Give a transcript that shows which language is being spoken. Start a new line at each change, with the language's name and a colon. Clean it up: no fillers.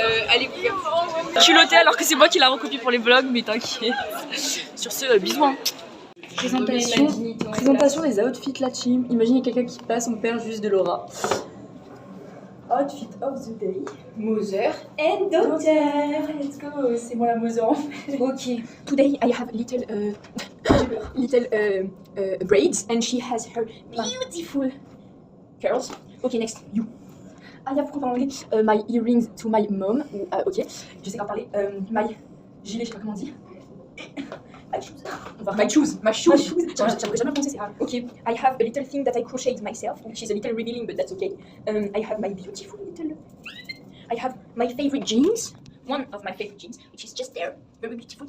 French: Allez, vous culottée alors que c'est moi qui l'a recopié pour les vlogs, mais t'inquiète. Sur ce, bisous. Hein. Présentation des outfits la team. Imaginez quelqu'un qui passe, on perd juste de l'aura.
English: Outfit of the day. Mother and daughter. Let's go.
French: C'est moi la mother en fait. Ok.
English: Today I have little braids and she has her beautiful curls. Okay, next, you. I have parlé my earrings to my mom.
French: Ok, je sais pas parler.
English: My gilet,
French: je sais pas comment on dit.
English: My shoes. My shoes.
French: J'aimerais jamais prononcer ça. Ok.
English: I have a little thing that I crocheted myself. She's a little revealing, but that's okay. I have my beautiful little. I have my favorite jeans. One of my favorite jeans, which is just there, very beautiful.